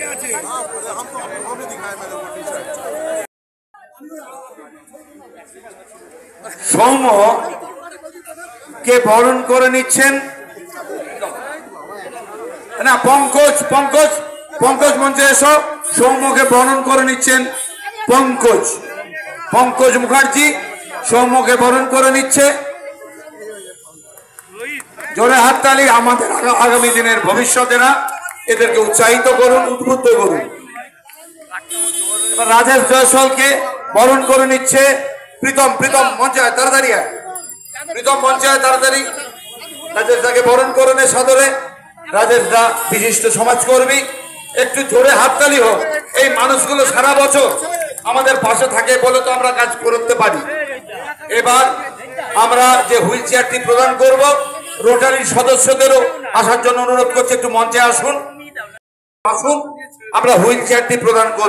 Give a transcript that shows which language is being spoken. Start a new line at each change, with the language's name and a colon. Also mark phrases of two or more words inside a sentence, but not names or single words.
Bangla: সৌম্যকে বরণ করে নিচ্ছেন না পঙ্কজ। পঙ্কজ পঙ্কজ মঞ্চে এসো। সৌম্যকে বরণ করে নিচ্ছেন পঙ্কজ। পঙ্কজ মুখার্জী সৌম্যকে বরণ করে নিচ্ছে। জোরে হাততালি আমাদের আগামী দিনের ভবিষ্যতেরা এদেরকে উৎসাহিত করুন, উদ্বুদ্ধ করুন। এবার রাজেশ জয়সওয়ালকে বরণ করে নিচ্ছে প্রীতম। প্রীতম মঞ্চে আয়, তাড়াতাড়ি আয়। প্রীতম মঞ্চে আয়, তাড়াতাড়ি। রাজেশদাকে বরণ করে নে সাদরে। রাজেশদা বিশিষ্ট সমাজকর্মী। একটু জোরে হাততালি হোক। এই মানুষগুলো সারা বছর আমাদের পাশে থাকে বলে তো আমরা কাজ করতে পারি। এবার আমরা যে হুইল চেয়ারটি প্রদান করব রোটারির সদস্যদেরও আসার জন্য অনুরোধ করছি, একটু মঞ্চে আসুন। আসুন আমরা হুইল চেয়ারটি প্রদান করব।